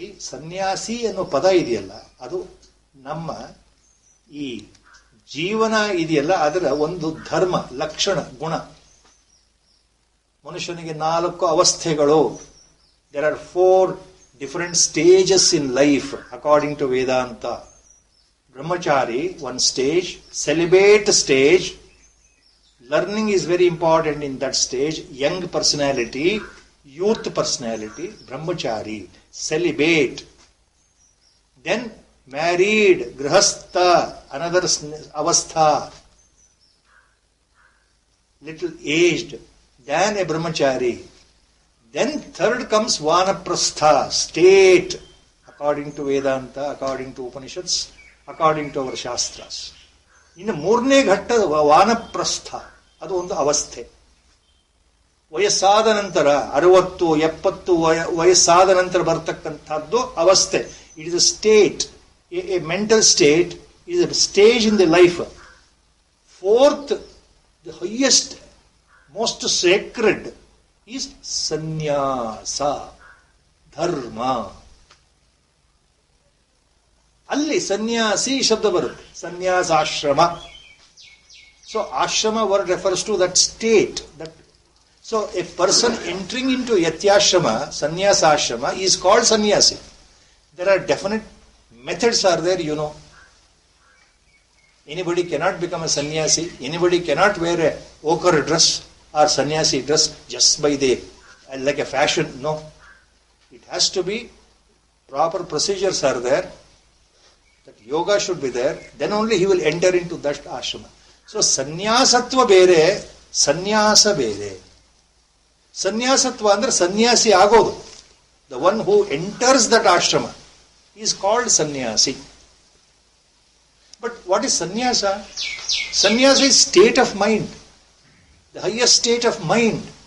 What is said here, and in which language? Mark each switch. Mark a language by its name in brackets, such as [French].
[Kannada] ಸನ್ಯಾಸಿ ಅನ್ನೋ ಪದ ಇದೆಯಲ್ಲ, ಅದು ನಮ್ಮ ಈ ಜೀವನ ಇದೆಯಲ್ಲ ಅದರ ಒಂದು ಧರ್ಮ, ಲಕ್ಷಣ, ಗುಣ. ಮನುಷ್ಯನಿಗೆ 4 ಅವಸ್ಥೆಗಳು. [English] There are 4 different stages in life according to Vedanta. Brahmachari, one stage, celibate stage, learning is very important in that stage, young personality, youth personality, brahmachari, celibate. Then married, grihastha, another avastha, little aged, then a brahmachari. Then third comes vanaprastha, state, according to Vedanta, according to Upanishads, according to our shastras. [Kannada] ಇನ್ನು 3ನೇ ಘಟ್ಟ ವಾನಪ್ರಸ್ಥ, ಅದು ಒಂದು ಅವಸ್ಥೆ. ವಯಸ್ಸಾದ ನಂತರ 60, 70 ವಯಸ್ಸಾದ ನಂತರ ಬರ್ತಕ್ಕಂಥದ್ದು ಅವಸ್ಥೆ. [English] It is a state, a mental state, is a stage in the life. 4th, the highest, most sacred is sannyasa, dharma. [Kannada] ಅಲ್ಲಿ ಸನ್ಯಾಸಿ ಶಬ್ದ ಬರುತ್ತೆ, [English] ಸನ್ಯಾಸಾಶ್ರಮ. So ashrama word refers to that state. So a person entering into yatyashrama, sannyasashrama, is called sannyasi. There are definite methods are there, you know. Anybody cannot become a sannyasi, anybody cannot wear a ochre dress or sannyasi dress just by they like a fashion. No, it has to be proper procedures are there. That yoga should be there, then only he will enter into that ashrama. [Kannada] So sannyasatva ಬೇರೆ, ಸನ್ಯಾಸ ಬೇರೆ. ಸನ್ಯಾಸತ್ವ ಅಂದ್ರೆ ಸನ್ಯಾಸಿ ಆಗೋದು. [English] The one who enters that ashrama is called sannyasi. But what is sannyasa? Sannyasa is state of mind, the highest state of mind.